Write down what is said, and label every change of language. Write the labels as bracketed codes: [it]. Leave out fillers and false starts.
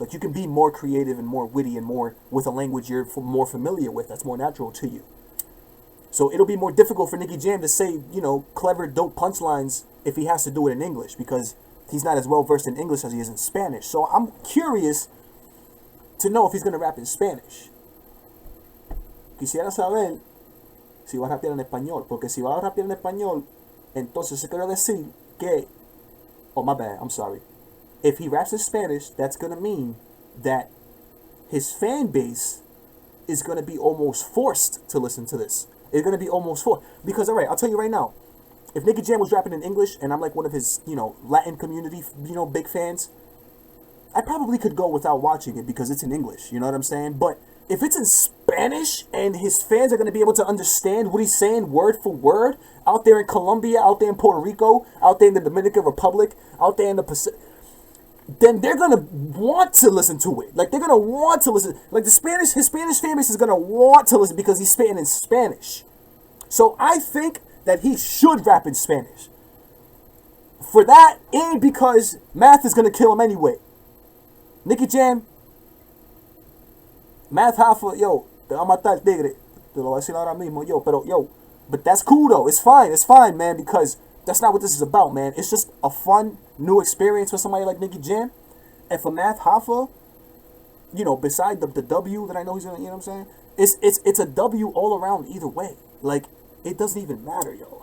[en] Like, you can be more creative and more witty and more with a language you're more familiar with, that's more natural to you. So it'll be more difficult for Nicky Jam to say, clever, dope punchlines if he has to do it in English, because he's not as well versed in English as he is in Spanish. So I'm curious to know if he's going to rap in Spanish. [es] Quisiera saber si va a rapear en español, porque si va a rapear en español, entonces se quiere decir que, [en] oh my bad, I'm sorry. If he raps in Spanish, that's going to mean that his fan base is going to be almost forced to listen to this. It's going to be almost forced. Because, all right, I'll tell you right now, if Nicky Jam was rapping in English and I'm like one of his, Latin community, big fans, I probably could go without watching it because it's in English. You know what I'm saying? But if it's in Spanish and his fans are going to be able to understand what he's saying word for word out there in Colombia, out there in Puerto Rico, out there in the Dominican Republic, out there in the Pacific, then they're going to want to listen to it. Like, they're going to want to listen. Like, his Spanish fan base is going to want to listen because he's spitting in Spanish. So I think that he should rap in Spanish. For that, and because Math is going to kill him anyway. [es] Nicky Jam, Math Hoffa, yo, te va a matar el tigre. Te lo voy a decir ahora mismo, [en] but that's cool though. It's fine, man, because that's not what this is about, man. It's just a fun, new experience for somebody like Nicky Jam. And for Math Hoffa, beside the W that I know he's gonna, what I'm saying? It's a W all around either way. Like, it doesn't even matter, yo.